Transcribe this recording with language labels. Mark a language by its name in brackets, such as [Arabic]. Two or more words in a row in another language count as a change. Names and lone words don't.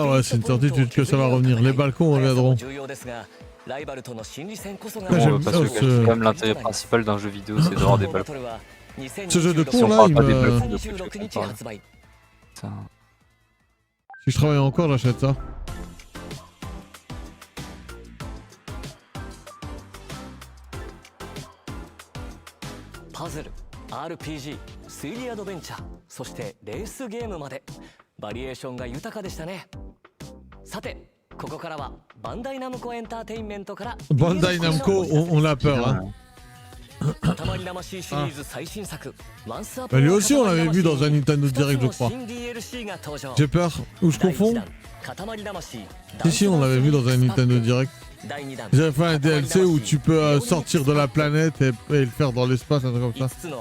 [French] Ah ouais, c'est une certitude que ça va revenir. Les balcons reviendront. Bon, parce que c'est quand même l'intérêt principal d'un jeu vidéo, c'est d'avoir des balcons. Ce jeu de Si con on là, parle il pas des me... balcons, de plus, je peux parler. Putain. Si je travaille encore, j'achète ça. [Japanese] RPG、推理アドベンチャー、そしてレースゲームまでバリエーションが豊かでしたね。さて、ここからはバンダイナムコエンターテインメントから [French] Bandai Namco, on a peur. Hein. Bah, lui aussi, on l'avait vu dans un Nintendo Direct, je crois. J'ai peur. Ou je confonds? Si, on l'avait vu dans un Nintendo Direct. Ils avaient fait un DLC où tu peux sortir de la planète et le faire dans l'espace, un truc comme ça.